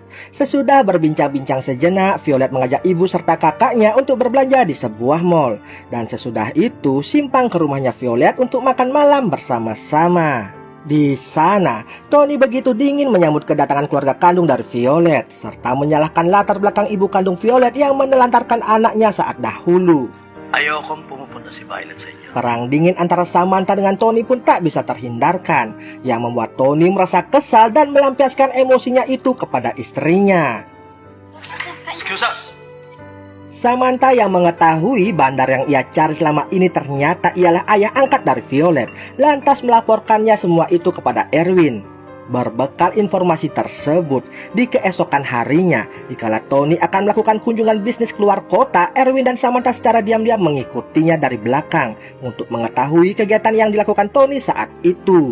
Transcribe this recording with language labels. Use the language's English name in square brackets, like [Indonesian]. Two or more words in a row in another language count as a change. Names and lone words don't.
[Indonesian] Sesudah berbincang-bincang sejenak, Violet mengajak ibu serta kakaknya untuk berbelanja di sebuah mall. Dan sesudah itu, simpang ke rumahnya Violet untuk makan malam bersama-sama. Di sana, Tony begitu dingin menyambut kedatangan keluarga kandung dari Violet, serta menyalahkan latar belakang ibu kandung Violet yang menelantarkan anaknya saat dahulu. [Filipino] Ayokong pumupunta si Violet sa inyo. [Indonesian] Perang dingin antara Samantha dengan Tony pun tak bisa terhindarkan, yang membuat Tony merasa kesal dan melampiaskan emosinya itu kepada istrinya. [English] Excuse us. [Indonesian] Samantha yang mengetahui bandar yang ia cari selama ini ternyata ialah ayah angkat dari Violet, lantas melaporkannya semua itu kepada Erwin. Berbekal informasi tersebut, di keesokan harinya, dikala Tony akan melakukan kunjungan bisnis keluar kota, Erwin dan Samantha secara diam-diam mengikutinya dari belakang untuk mengetahui kegiatan yang dilakukan Tony saat itu.